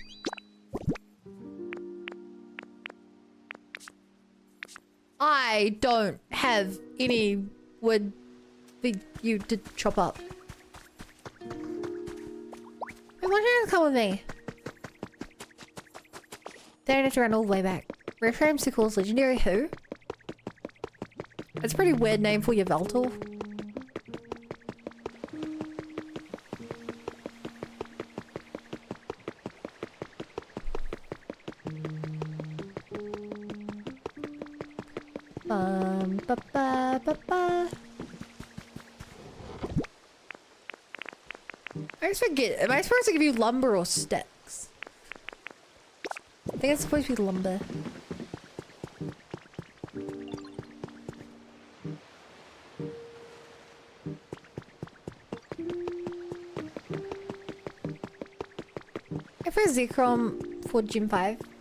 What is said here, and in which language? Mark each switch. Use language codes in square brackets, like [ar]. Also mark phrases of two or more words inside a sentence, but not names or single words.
[en] I don't have any wood for you to chop up. I want you to come with me. They don't have to run all the way back. Reframe Sickle's legendary who? That's a pretty weird name for your Veltal. Ba ba ba ba. I always forget. Am I supposed to give you lumber or sticks? I think it's supposed to be lumber. I for Zekrom for Gym 5.